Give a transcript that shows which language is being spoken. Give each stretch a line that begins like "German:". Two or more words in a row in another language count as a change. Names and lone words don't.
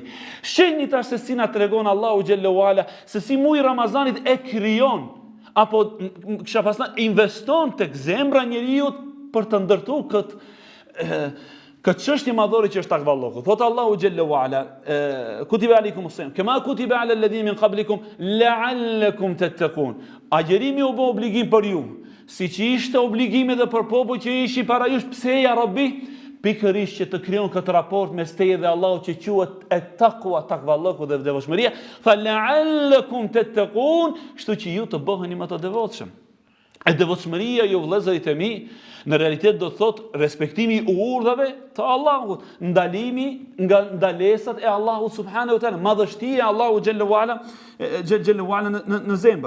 Albanian: Shihni tash se si na tregon Allahu
Arabic: جل وعلا
Albanian: se si muji Ramazanit e krijon, apo kisha pasur investon tek zemra e njeriu për të ndërtuar këtë çështje madhore që është takvallohu. Thot Allahu
Arabic: جل وعلا كتب عليكم الصيام كما كتب على الذين من قبلكم لعلكم تتقون.
Albanian: Agjerimi u bë obligim për ju, siç ishte obligim edhe për popull që ishin para jush. Pse
Arabic: يا ربي?
Albanian: Pikërisht që të krijon këtë raport mes teje dhe Allahut që quhet at-taqwa, takvallohu dhe devotshmëria.
Arabic: فلعلكم تتقون,
Albanian: kështu që ju të bëheni më të devotshëm. E devotshmëria, ju vëllezërit e mi, në realitet do të thot respektimi i urdhave të Allahut, ndalimi nga ndalesat e Allahut
Arabic: سبحانه وتعالى,
Albanian: madhështia e Allahut
Arabic: جل وعلا
Albanian: në zemër.